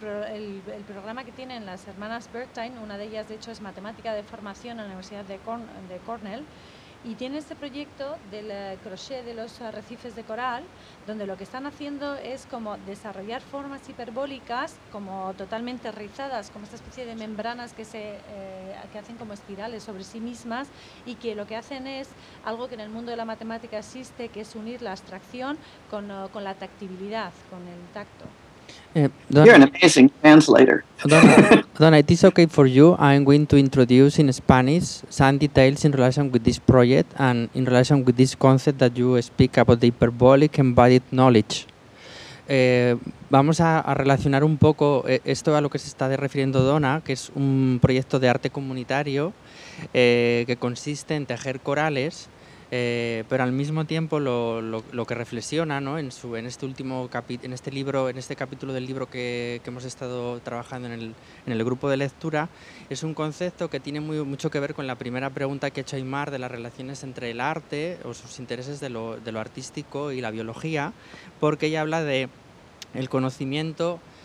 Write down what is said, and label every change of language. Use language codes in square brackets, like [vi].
[es] El programa que tienen las hermanas Wertheim, una de ellas de hecho es matemática de formación en la Universidad de Cornell, y tiene este proyecto del crochet de los arrecifes de coral, donde lo que están haciendo es como desarrollar formas hiperbólicas, como totalmente rizadas, como esta especie de membranas que hacen como espirales sobre sí mismas, y que lo que hacen es algo que en el mundo de la matemática existe, que es unir la abstracción con la tactibilidad, con el tacto. [en] You're an amazing translator. Donna, it is okay for you. I'm going to introduce in Spanish some details in relation with this project and in relation with this concept that you speak about, the hyperbolic embodied knowledge. [es] Vamos a relacionar un poco esto a lo que se está refiriendo Donna, que es un proyecto de arte comunitario que consiste en tejer corales, pero al mismo tiempo lo que reflexiona, ¿no?, en este capítulo del libro que hemos estado trabajando en el grupo de lectura, es un concepto que tiene mucho que ver con la primera pregunta que ha hecho Aymar de las relaciones entre el arte o sus intereses de lo artístico y la biología, porque ella habla de el conocimiento